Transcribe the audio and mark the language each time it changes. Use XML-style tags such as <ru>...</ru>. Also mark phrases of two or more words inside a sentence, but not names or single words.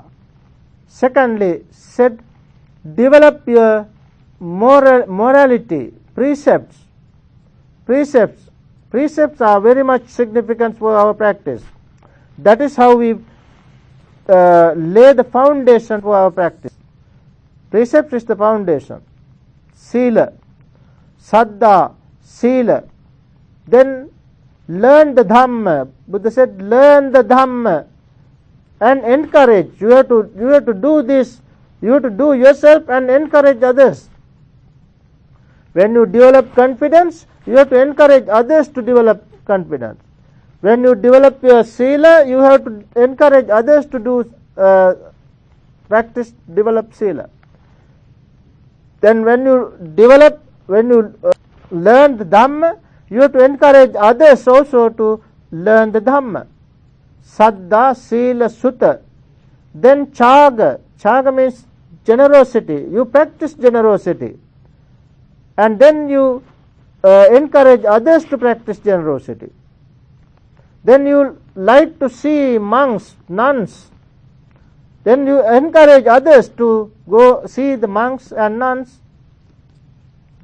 <en>Secondly, said, develop your morality, precepts. Precepts are very much significant for our practice. That is how we lay the foundation for our practice. Precept is the foundation.</en> <pi>Sila, saddha, sila.</pi> <en>Then learn the Dhamma. Buddha said, learn the Dhamma and encourage. You have to do this. You have to do yourself and encourage others. When you develop confidence, you have to encourage others to develop confidence. When you develop your sila, you have to encourage others to do develop sila. Then when you learn the Dhamma, you have to encourage others also to learn the Dhamma.</en> <pi>Saddha, sila, sutta.</pi> <en>Then chaga. Chaga means generosity. You practice generosity. And then you encourage others to practice generosity. Then you like to see monks, nuns. Then you encourage others to go see the monks and nuns.</en>